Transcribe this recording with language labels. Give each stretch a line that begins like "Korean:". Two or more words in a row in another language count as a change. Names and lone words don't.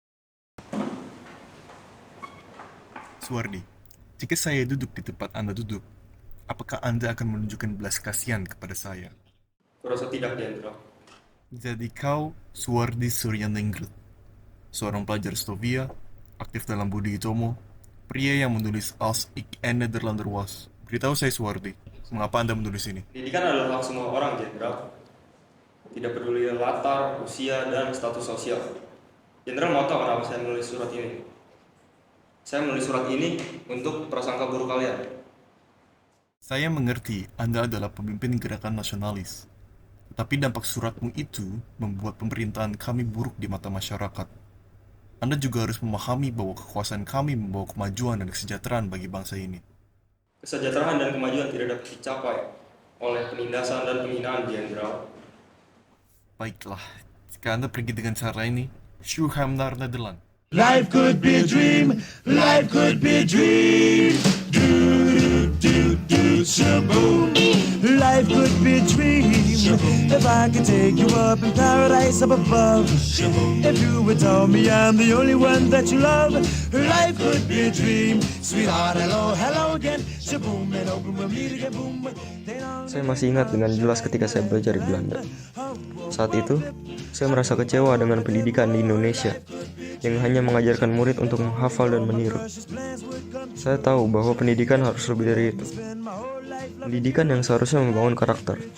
Indonesian: Suwardi, jika saya duduk di tempat Anda duduk, apakah Anda akan menunjukkan belas kasihan kepada saya? Kurasa tidak, Jenderal. Jadi kau Suwardi Suryaningrat, seorang pelajar Slovia, aktif dalam Budi Utomo, pria yang menulis Als ik een Nederlander was. Beritahu saya Suwardi, mengapa Anda menulis ini? Pendidikan adalah hak semua orang, Jenderal. Tidak peduli latar, usia, dan status sosial. Jenderal mau tahu kenapa saya menulis surat ini? Saya menulis surat ini untuk prasangka buruk kalian. Saya mengerti Anda adalah pemimpin gerakan nasionalis, tapi dampak suratmu itu membuat pemerintahan kami buruk di mata masyarakat. Anda juga harus memahami bahwa kekuasaan kami membawa kemajuan dan kesejahteraan bagi bangsa ini. Kesejahteraan dan kemajuan tidak dapat dicapai oleh penindasan dan penghinaan, Jenderal. Baiklah, jika Anda pergi dengan cara ini,
Dutch: Shuham naar Nederland.
English: Life could be a dream, life could be a dream. Do, do, do, shaboom. Life could be a dream. If I could take you up in paradise up above. If you would tell me I'm the only one that you love. Life could be a dream. Sweetheart, hello, hello again. Shaboom, and open we'll meet again, boom.
Indonesian: Saya masih ingat dengan jelas ketika saya belajar di Belanda. Saat itu, saya merasa kecewa dengan pendidikan di Indonesia yang hanya mengajarkan murid untuk menghafal dan meniru. Saya tahu bahwa pendidikan harus lebih dari itu. Pendidikan yang seharusnya membangun karakter.